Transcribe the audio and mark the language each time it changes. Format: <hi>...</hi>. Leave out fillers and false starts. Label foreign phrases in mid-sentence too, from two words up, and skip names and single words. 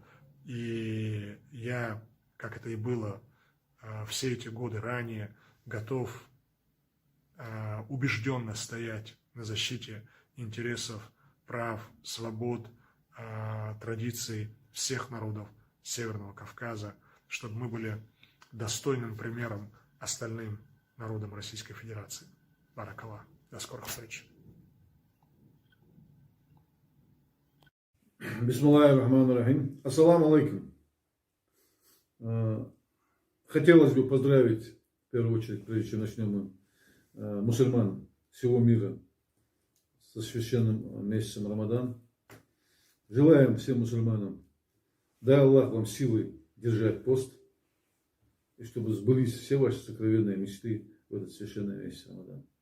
<ru>И я, как это и было все эти годы ранее, готов убежденно стоять на защите интересов, прав, свобод, традиций всех народов Северного Кавказа, чтобы мы были достойным примером остальным народам Российской Федерации. Баракаллах. До скорых встреч.</ru> <ar>بسم الله الرحمن الرحيم. السلام عليكم.</ar> <ru>Хотелось бы поздравить, в первую очередь, прежде чем начнем мусульман всего мира со священным месяцем Рамадан. Желаем всем мусульманам, дай Аллах вам силы держать пост, и чтобы сбылись все ваши сокровенные мечты в этот священный месяц Рамадан.</ru>